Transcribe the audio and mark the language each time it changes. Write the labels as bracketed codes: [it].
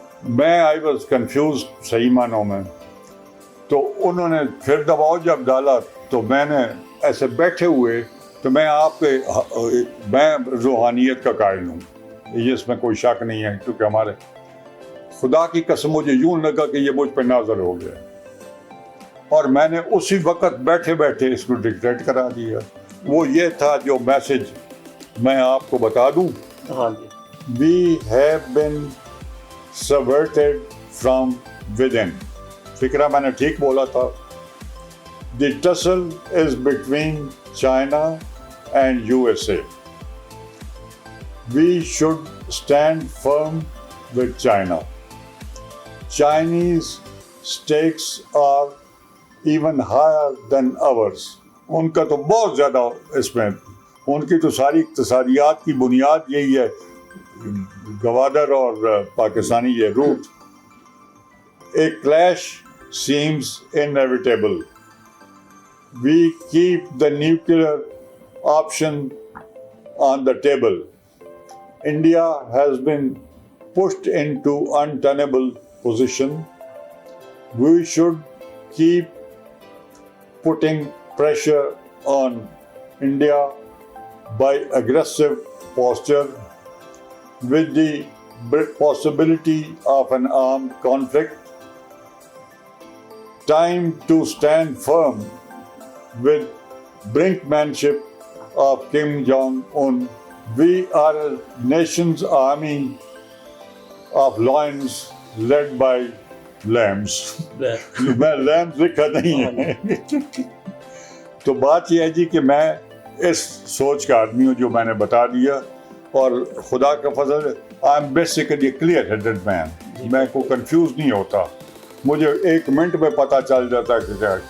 [ur] میں [en] I was confuse [ur] صحیح معنوں میں. تو انہوں نے پھر دباؤ جب ڈالا تو میں نے ایسے بیٹھے ہوئے، تو میں آپ کے میں روحانیت کا قائل ہوں، یہ اس میں کوئی شک نہیں ہے، کیونکہ ہمارے خدا کی قسم مجھے یوں لگا کہ یہ مجھ پہ نازل ہو گیا، اور میں نے اسی وقت بیٹھے بیٹھے اس کو ڈکٹیٹ کرا دیا. وہ یہ تھا جو میسج میں آپ کو بتا دوں. ہاں جی. [en] We have been subverted from within. [ur] فکرہ میں نے ٹھیک بولا تھا. [en] The tussle is between China and USA. We should stand firm with China. Chinese stakes are even higher than ours. [ur] ان کا تو بہت زیادہ اس میں، ان کی تو ساری اقتصادیات کی بنیاد یہی ہے، گوادر اور پاکستانی یہ route. [en] A clash seems inevitable. We keep the nuclear option on the table. India has been pushed into untenable position. We should keep putting pressure on India by aggressive posture, with the possibility of an armed conflict. Time to stand firm with brinkmanship of Kim Jong-un. We are a nation's army of lions led by lambs. [ur] میں lambs لکھا نہیں ہے. تو بات یہ ہے جی کہ میں اس سوچ کا آدمی ہوں جو میں نے بتا دیا، اور خدا کا فضل [en] I am basically clear headed man. [ur] میں کو کنفیوز نہیں ہوتا، مجھے ایک منٹ میں پتہ چل جاتا ہے کہ کیا.